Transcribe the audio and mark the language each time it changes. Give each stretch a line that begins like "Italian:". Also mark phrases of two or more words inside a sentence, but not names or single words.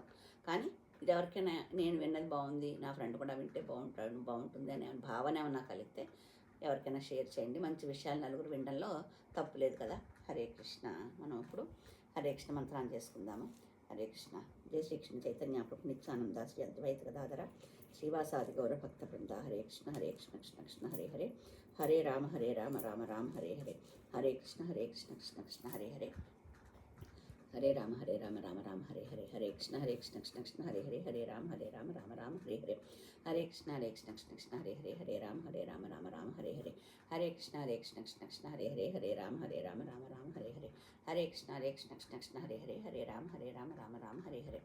Telugu: కానీ ఇది ఎవరికైనా నేను విన్నది బాగుంది, నా ఫ్రెండ్ కూడా వింటే బాగుంటుంది అనే భావన ఏమన్నా కలిగితే ఎవరికైనా షేర్ చేయండి. మంచి విషయాలు నలుగురు వినడంలో తప్పు లేదు కదా. హరే కృష్ణ. మనం ఇప్పుడు హరే కృష్ణ మంత్రాన్ని చేసుకుందాము. హరే కృష్ణ.
Sanskrit: జై శ్రీకృష్ణ చైతన్య ప్రభు నిత్యానంద శ్రీ అద్వైత గదాధర శ్రీవాసాది గౌర భక్త బృంద. హరే కృష్ణ కృష్ణ కృష్ణ హరే హరే, హరే రామ రామ రామ హరే హరే, హరే కృష్ణ కృష్ణ కృష్ణ హరే హరే, హరే రామ రామ రామ హరే హరే, హరే కృష్ణ కృష్ణ కృష్ణ హరే హరే, హరే రామ రామ రామ హరే హరే, హరే కృష్ణ కృష్ణ కృష్ణ హరే హరే, హరే రామ రామ రామ హరే హరే, హరే కృష్ణ కృష్ణ కృష్ణ హరే హరే, హరే రామ రామ రామ హరే హరే, హరే కృష్ణ కృష్ణ కృష్ణ హరే హరే, హరే రామ రామ రామ హరే హరే,